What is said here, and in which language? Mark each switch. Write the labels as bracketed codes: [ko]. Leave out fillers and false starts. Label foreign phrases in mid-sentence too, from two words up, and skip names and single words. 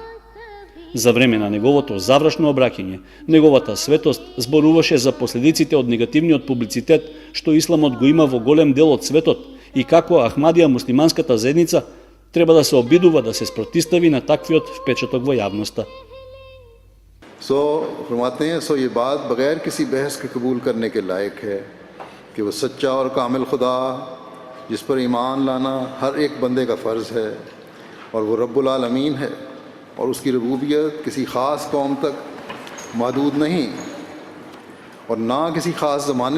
[mk] За време на неговото завршно обраќање, неговата светост зборуваше за последиците од негативниот публицитет што исламот го има во голем дел од светот и како Ахмадија муслиманската заедница треба да се обидува да се спротистави на таквиот впечаток во јавноста. [ur] فرماتے ہیں سو یہ بات بغیر کسی بحث کے قبول کرنے کے لائق ہے کہ وہ سچا اور کامل خدا جس پر ایمان لانا ہر ایک بندے کا فرض ہے اور وہ رب العالمین ہے اور اس کی ربوبیت کسی خاص قوم تک محدود نہیں اور نہ کسی خاص زمانے